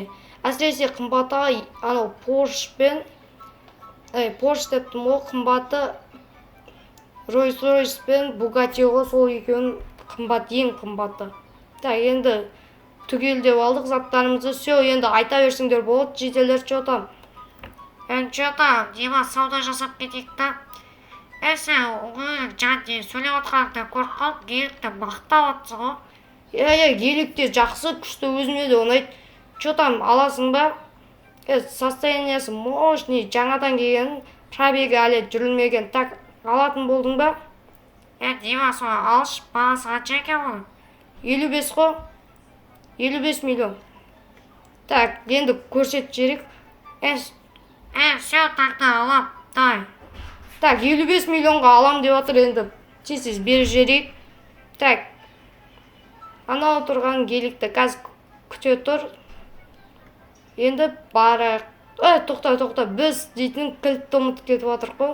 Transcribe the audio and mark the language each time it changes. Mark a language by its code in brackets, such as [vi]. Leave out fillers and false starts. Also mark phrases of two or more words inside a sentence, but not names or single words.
[kk] Әсіресе қымбатыға анау Porsche пен Porsche дептім ғой, қымбаты Rolls-Royce пен Bugatti ғой, сол екеуін қымбат, ең қымбаты. Так, енді түгелдеп алдық заттарымызды. Все, енді айта берсіңдер болады, жетелер что-то. Что-то Дима сауда жасап кетейік та. Сен жаңа сөйлеп отқаныңда көріп қалып, геликті мақтап жатсың ғой. Геликте жақсы, күшті, өзіме де ұнайды. Что-то аласың ба? Состояниясы мощный, жаңадан келген, пробегі әлі жүрілмеген. Так, алатын болдың ба? Дима, соны алшы, бағасы қанша екен ғой? 55 қой. 55 миллион. Так, енді көрсет жерек. [ru] Все, тогда алам, дай. [kk] Так, 55 миллионға алам деп отыр, енді тез беріп жерейік. Так, анау тұрған геликті қазір күте тұр. Енді барайық. Тоқта, біз дейтін кілтті ұмытып кетіп отыр қой.